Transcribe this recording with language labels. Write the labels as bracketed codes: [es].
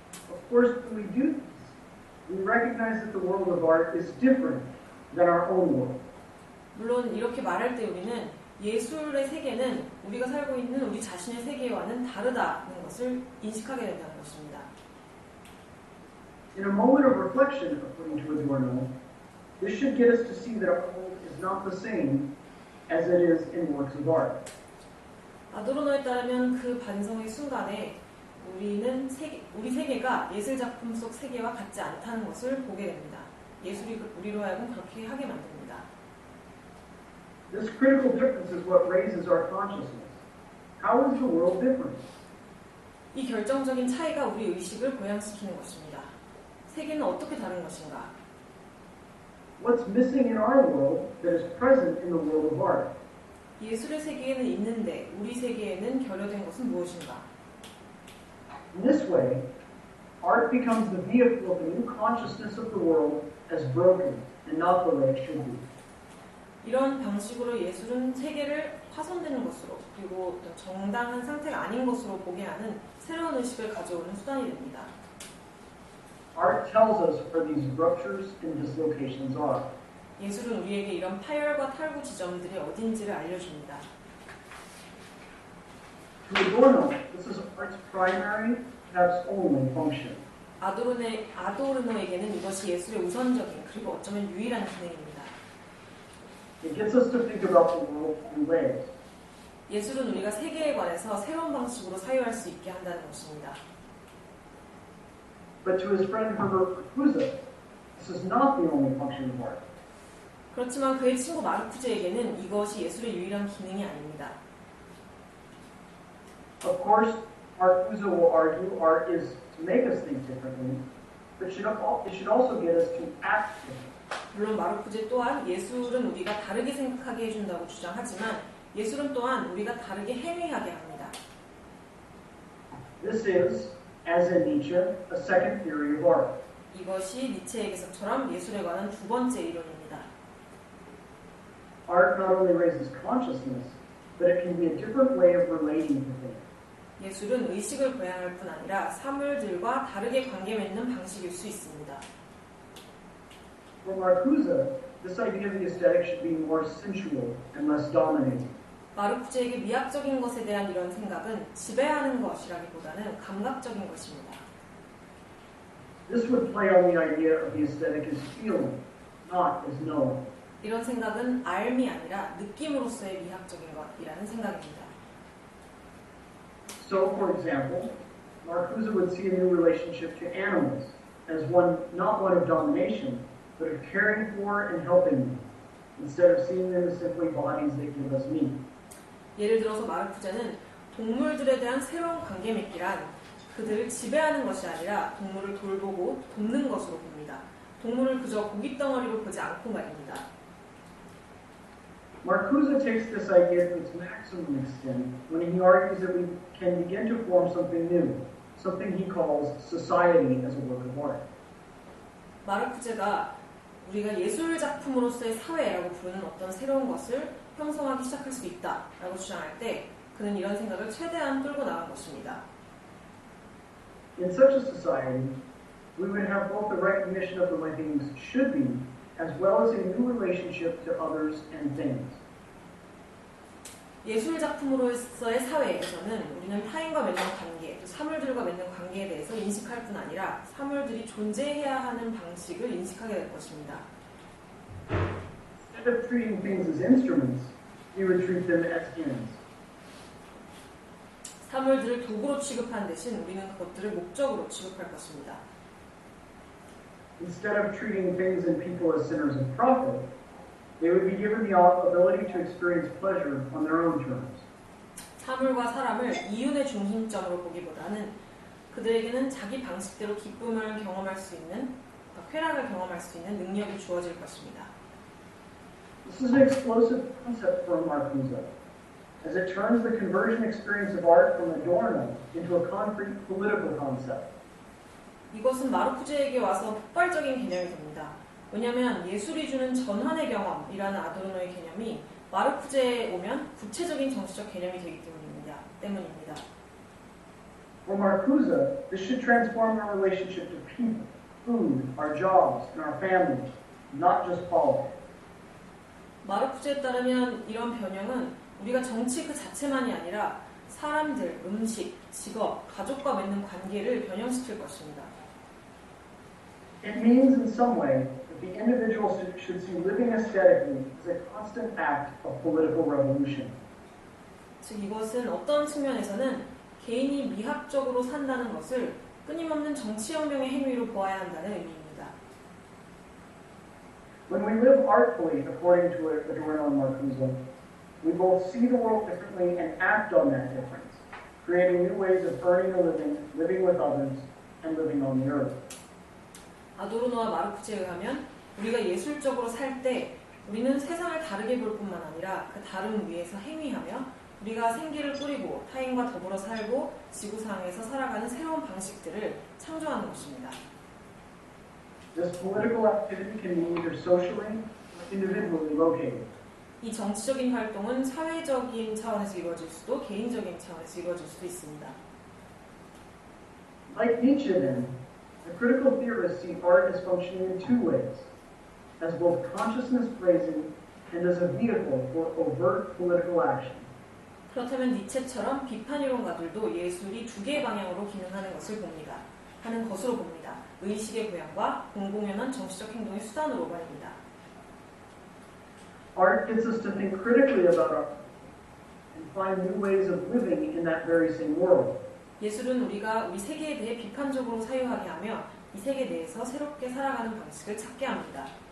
[en] Of course, when we do this, we recognize that the world of art is different than our own world. [ko] 물론 이렇게 말할 때 우리는 예술의 세계는 우리가 살고 있는 우리 자신의 세계와는 다르다는 것을 인식하게 된다는 것입니다. [en] In a moment of reflection, according to Adorno, this should get us to see that our world is not the same as it is in works of art. [ko] 아도르노에 따르면 그 반성의 순간에 우리 세계가 예술 작품 속 세계와 같지 않다는 것을 보게 됩니다. 예술이 우리로 하여금 그렇게 하게 만듭니다. [en] This critical difference is what raises our consciousness. How is the world different? [ko] 이 결정적인 차이가 우리 의식을 고양시키는 것입니다. 세계는 어떻게 다른 것인가? [en] What's missing in our world that is present in the world of art? [ko] 예술의 세계에는 있는데 우리 세계에는 결여된 것은 무엇인가? [en] In this way, art becomes the vehicle of the new consciousness of the world as broken and not the way it should be. [ko] 이런 방식으로 예술은 세계를 파손되는 것으로 그리고 정당한 상태가 아닌 것으로 보게 하는 새로운 의식을 가져오는 수단이 됩니다. [en] Art tells us where these ruptures and dislocations are. [ko] 예술은 우리에게 이런 파열과 탈구 지점들이 어딘지를 알려줍니다. [en] To Adorno, this is art's primary, perhaps only function. [ko] 아도르노에게는 이것이 예술의 우선적인 그리고 어쩌면 유일한 기능입니다. [en] It gets us to think about the world in ways. [ko] 예술은 우리가 세계에 관해서 새로운 방식으로 사유할 수 있게 한다는 것입니다. [en] But to his friend Herbert Marcuse, this is not the only function of art. [ko] 그렇지만 그의 친구 마르쿠제에게는 이것이 예술의 유일한 기능이 아닙니다. [en] Of course, Marcuse will argue art is to make us think differently, but it should also get us to act differently. [ko] 물론 마르쿠제 또한 예술은 우리가 다르게 생각하게 해준다고 주장하지만 예술은 또한 우리가 다르게 행위하게 합니다. [en] This is, as in Nietzsche, a second theory of art. [ko] 이것이 니체에게서처럼 예술에 관한 두 번째 이론입니다. [en] Art not only raises consciousness, but it can be a different way of relating to things. [ko] 예술은 의식을 고양할 뿐 아니라 사물들과 다르게 관계 맺는 방식일 수 있습니다. [en] For Marcuse, this idea of the aesthetic should be more sensual and less dominating. [ko] 마르쿠제에게 미학적인 것에 대한 이런 생각은 지배하는 것이라기보다는 감각적인 것입니다. [en] This would play on the idea of the aesthetic as feeling, not as knowing. [ko] 이런 생각은 알미 아니라 느낌으로서의 미학적인 것이라는 생각입니다. [en] So, for example, Marcuse would see a new relationship to animals as one, not one of domination, but of caring for and helping them, instead of seeing them as simply bodies that give us meat. [ko] 예를 들어서 마르쿠제는 동물들에 대한 새로운 관계 맺기란 그들을 지배하는 것이 아니라 동물을 돌보고 돕는 것으로 봅니다. 동물을 그저 고깃덩어리로 보지 않고 말입니다. [en] Marcuse takes this idea to its maximum extent when he argues that we can begin to form something new, something he calls society as a work of art. [ko] 마르쿠제가 우리가 예술 작품으로서의 사회라고 부르는 어떤 새로운 것을 형성하기 시작할 수 있다라고 주장할 때 그는 이런 생각을 최대한 끌고 나간 것입니다. [en] In such a society, we would have both the recognition of the way things should be, as well as a new relationship to others and things. [ko] 예술 작품으로서의 사회에서는 우리는 타인과 맺는 관계, 또 사물들과 맺는 관계에 대해서 인식할 뿐 아니라 사물들이 존재해야 하는 방식을 인식하게 될 것입니다. [en] Instead of treating things as instruments, we would treat them as ends. [ko] 사물들을 도구로 취급한 대신 우리는 그것들을 목적으로 취급할 것입니다. [en] Instead of treating things and people as sinners of profit, they would be given the ability to experience pleasure on their own terms. [ko] 사물과 사람을 이윤의 중심점으로 보기보다는 그들에게는 자기 방식대로 기쁨을 경험할 수 있는, 쾌락을 경험할 수 있는 능력이 주어질 것입니다. [en] This is an explosive concept for Marcuse, as it turns the conversion experience of art from Adorno into a concrete political concept. [ko] 이것은 마르쿠제에게 와서 폭발적인 개념이 됩니다. 왜냐하면 예술이 주는 전환의 경험이라는 아도르노의 개념이 마르쿠제에 오면 구체적인 정치적 개념이 되기 때문입니다. [en] For Marcuse, this should transform our relationship to people, food, our jobs, and our families, not just politics. [ko] 마르쿠제에 따르면 이런 변형은 우리가 정치 그 자체만이 아니라 사람들, 음식, 직업, 가족과 맺는 관계를 변형시킬 것입니다. [en] It means in some way that the individual should see living aesthetically as a constant act of political revolution. [ko] 즉 이것은 어떤 측면에서는 개인이 미학적으로 산다는 것을 끊임없는 정치혁명의 행위로 보아야 한다는 의미입니다. [en] When we live artfully, according to Adorno and Marcuse, we both see the world differently and act on that difference, creating new ways of earning a living, living with others, and living on the earth. [ko] 아도르노와 마르쿠제에 의하면 우리가 예술적으로 살 때 우리는 세상을 다르게 볼 뿐만 아니라 그 다름 위에서 행위하며 우리가 생기를 꾸리고 타인과 더불어 살고 지구상에서 살아가는 새로운 방식들을 창조하는 것입니다. [en] This political activity can be either socially or individually located. [ko] 이 정치적인 활동은 사회적인 차원에서 이루어질 수도 개인적인 차원에서 이루어질 수도 있습니다. [en] Like Nietzsche then, the critical theorists see art as functioning in two ways, as both consciousness raising and as a vehicle for overt political action. [ko] 그렇다면 니체처럼 비판 이론가들도 예술이 두 개의 방향으로 기능하는 것으로 봅니다. 의식의 고양과 공공연한 정치적 행동의 수단으로 말입니다. [en] Art gets us to think critically about art and find new ways of living in that very same world. [ko] 예술은 우리가 우리 세계에 대해 비판적으로 사유하게 하며 이 세계 내에서 새롭게 살아가는 방식을 찾게 합니다.